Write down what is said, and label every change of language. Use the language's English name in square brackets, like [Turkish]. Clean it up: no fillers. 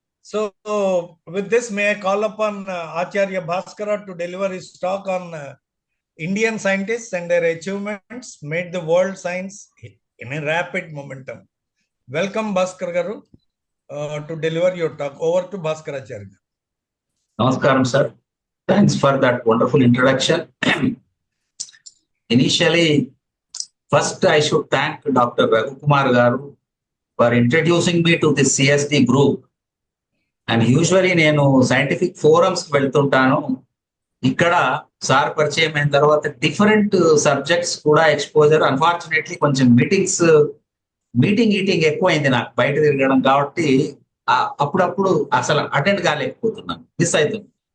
[English] So with this may I call upon Acharya Bhaskara to deliver his talk on Indian scientists and their achievements made the world science in a rapid momentum. Welcome Bhaskar garu to deliver your talk. Over to Bhaskaracharya garu. [Telugu] నమస్కారం sir. [English] Thanks for that wonderful introduction. Initially, first I should thank Dr. Raghu Kumar Garu for introducing me to this CSD group. And usually [Telugu] నేను scientific forums కి వెళ్తుంటాను. ఇక్కడ sir పరిచయం అయిన తర్వాత different subjects కూడా exposure. Unfortunately కొంచెం meeting ఎక్కువైంది నాకు, బయట తిరగడం కాబట్టి అప్పుడప్పుడు అసలు అటెండ్ కాలేకపోతున్నాను, మిస్ అవుతుంది.